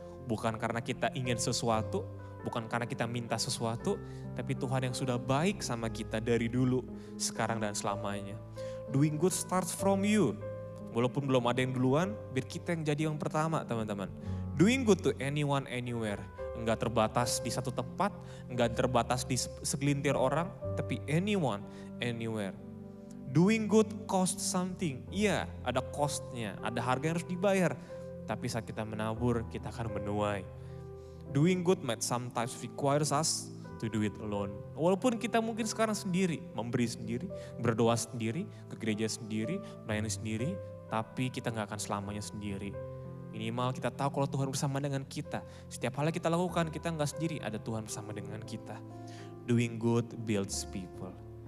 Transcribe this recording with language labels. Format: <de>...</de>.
<id>Bukan karena kita ingin sesuatu, bukan karena kita minta sesuatu, tapi Tuhan yang sudah baik sama kita dari dulu, sekarang dan selamanya.</id> <en>Doing good starts from you.</en> <id>Walaupun belum ada yang duluan, biar kita yang jadi yang pertama teman-teman.</id> <en>Doing good to anyone, anywhere.</en> <id>Enggak terbatas di satu tempat, enggak terbatas di segelintir orang, tapi</id> <en>anyone, anywhere. Doing good cost something.</en> <id>Iya, ada costnya, ada harga yang harus dibayar. Tapi saat kita menabur, kita akan menuai.</id> <en>Doing good might sometimes requires us to do it alone.</en> <id>Walaupun kita mungkin sekarang sendiri, memberi sendiri, berdoa sendiri, ke gereja sendiri, melayani sendiri, tapi kita gak akan selamanya sendiri. Minimal kita tahu kalau Tuhan bersama dengan kita. Setiap hal yang kita lakukan, kita gak sendiri, ada Tuhan bersama dengan kita.</id> <en>Doing good builds people.</en>